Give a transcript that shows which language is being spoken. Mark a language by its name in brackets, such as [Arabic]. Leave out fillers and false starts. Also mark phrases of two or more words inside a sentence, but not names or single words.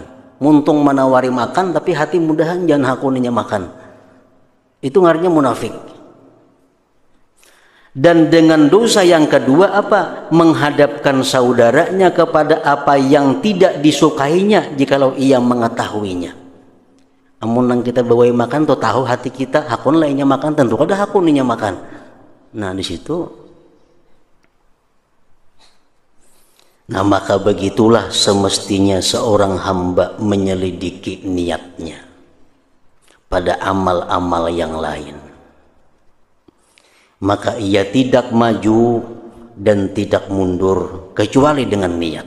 [Banjar] Muntung menawari makan, tapi hati mudahan jangan hakuninya makan. Itu ngaruhnya munafik. [Indonesian] Dan dengan dosa yang kedua apa? Menghadapkan saudaranya kepada apa yang tidak disukainya jikalau ia mengetahuinya. [Banjar] Amun nang kita bawa makan tuh tahu hati kita hakun lainnya makan, tentu kada hakuninya makan. [Indonesian] Nah di situ. Nah maka begitulah semestinya seorang hamba menyelidiki niatnya pada amal-amal yang lain. Maka ia tidak maju dan tidak mundur kecuali dengan niat.